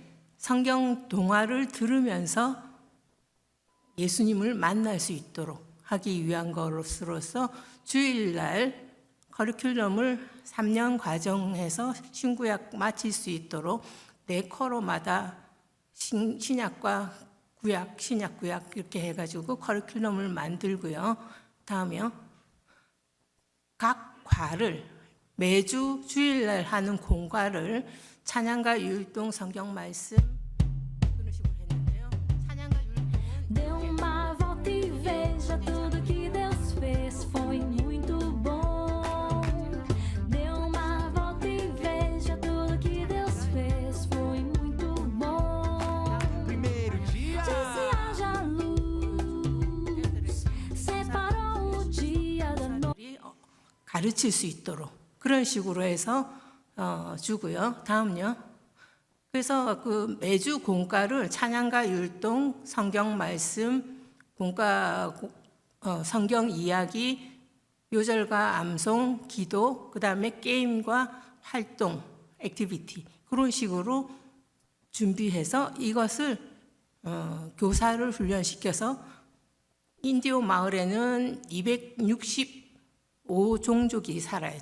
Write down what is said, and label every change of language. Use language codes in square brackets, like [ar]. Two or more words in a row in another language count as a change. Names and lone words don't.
[ko] 성경 동화를 들으면서 예수님을 만날 수 있도록 하기 위한 것으로서 주일날 커리큘럼을 3년 과정해서 신구약 마칠 수 있도록 4커로마다 신약과 구약, 신약, 구약 이렇게 해가지고 커리큘럼을 만들고요. 다음에요. 각 과를 매주 주일날 하는 공과를 찬양과 율동 성경 말씀 그런 식으로 했는데요. 찬양과 율동은 [pt] Dê uma volta e veja tudo que Deus fez, foi muito bom. Dê uma volta e veja tudo que Deus fez, foi muito bom. Primeiro dia. Disse haja luz, separou o dia da noite. [ko] 가르칠 수 있도록 그런 식으로 해서 주고요. 다음요. 그래서 매주 공과를 찬양과 율동, 성경 말씀, 공과 성경 이야기, 요절과 암송, 기도, 그다음에 게임과 활동, 액티비티 그런 식으로 준비해서 이것을 교사를 훈련시켜서 인디오 마을에는 265종족이 살아요.